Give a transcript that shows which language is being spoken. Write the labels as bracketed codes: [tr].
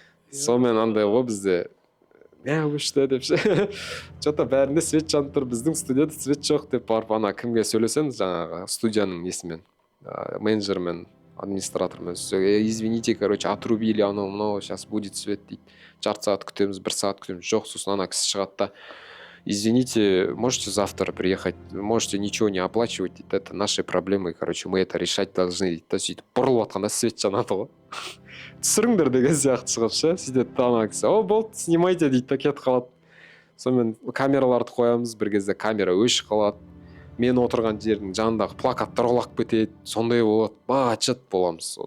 [kk] Сонымен андай ғой бізде өшті деп ше. [ru] Что-то [kk] бәрінде свет жанып тұр, біздің студияда свет жоқ деп барып ана кімге сөйлесеңіз, жаңағы студияның несімен, менеджермен, администратормен, [ru] извините, короче, отрубили [kk] анау, [ru] сейчас будет свет [kk] дейді. Жарты сағат күтеміз, 1 сағат күтеміз. Жоқ, сосын ана кісі шығады да: [ru] извините, можете завтра приехать, можете ничего не оплачивать, это наши проблемы, короче, мы это решать должны [kk] дейді. Сөйтіп бұрылып жатқанда свет жанады ғой. Түсіріңдер деген сияқты шығып ше, сөйтеді ана кісі: о, болды, снимайте дейді, кетіп қалады. Сонымен камераларды қоямыз, бір кезде камера өшіп қалады. Мен отырған жердің жанындағы плакаттар құлап кетеді, сондай болады, бачат боламыз.